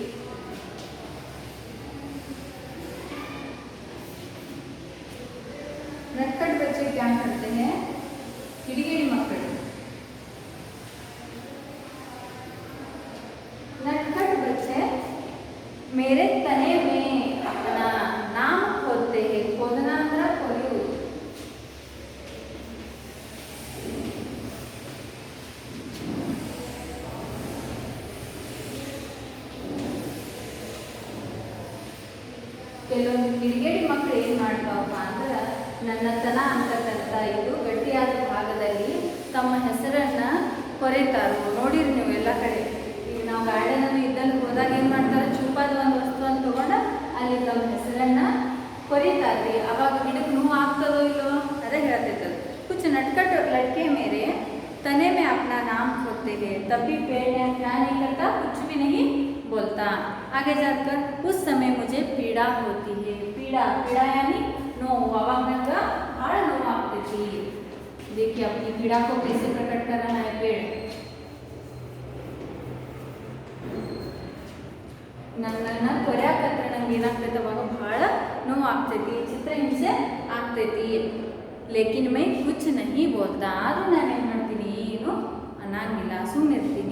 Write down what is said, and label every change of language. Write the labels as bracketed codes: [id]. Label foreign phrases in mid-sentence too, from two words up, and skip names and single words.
[hi] नटखट बच्चे क्या करते हैं? [kn] ಕಿಡಿಗೇಡಿ ಮಕ್ಕಳು. [hi] नटखट बच्चे मेरे तने में अपना नाम खोदते हैं. [kn] खोदना ಅಂದ್ರೆ ಕೊರೆಯುವುದು. ಕೆಲವೊಂದು ಕಿಡಿಗೇಡಿ ಮಕ್ಕಳು ಏನು ಮಾಡ್ತಾವಪ್ಪ ಅಂದ್ರೆ, ನನ್ನ ತನ ಅಂತಕ್ಕಂಥ ಇದು ಗಟ್ಟಿಯಾದ ಭಾಗದಲ್ಲಿ ತಮ್ಮ ಹೆಸರನ್ನು ಕೊರೆತಾರೋ. ನೋಡಿರಿ ನೀವು ಎಲ್ಲ ಕಡೆ ಗಾರ್ಡನ್ ಅನ್ನು ಇದ್ದಲ್ಲಿ ಹೋದಾಗ ಏನು ಮಾಡ್ತಾರೆ, ಚೂಪಾದ ಒಂದು ವಸ್ತುವನ್ನು ತಗೊಂಡು ಅಲ್ಲಿ ತಮ್ಮ ಹೆಸರನ್ನ ಕೊರಿತಾರ್ರಿ. ಅವಾಗ ಗಿಡಕ್ಕೆ ನೋವು ಆಗ್ತದೋ ಇಲ್ಲವೋ ಅದೇ ಹೇಳ್ತೈತದ. [hi] कुछ नटखट लड़के मेरे तने में अपना नाम खोदते हैं, तभी पेड़ ने क्या नहीं करता, कुछ भी नहीं बोलता. आगे जाकर उस समय मुझे पीड़ा होती है. पीड़ा पीड़ा यानी [kn] ನೋವು. ಅವಾಗ ನಂಗೆ ಭಾಳ ನೋವು ಆಗ್ತೈತಿ. [hi] देखिए अपनी पीड़ा को कैसे प्रकट कर रहा है पेड़. [kn] ನನ್ನನ್ನ ಕೊರ್ಯಾಕತ್ರ ನಂಗೆ ಏನಾಗ್ತೈತೆ, ಅವಾಗ ಭಾಳ ನೋವು ಆಗ್ತೈತಿ, ಚಿತ್ರಹಿಂಸೆ ಆಗ್ತೈತಿ. [hi] लेकिन मैं कुछ नहीं बोलता. [kn] ಆದರೂ ನಾನೇನು ಮಾಡ್ತೀನಿ, ಏನು ಅನ್ನಂಗಿಲ್ಲ, ಸುಮ್ಮನಿರ್ತೀನಿ.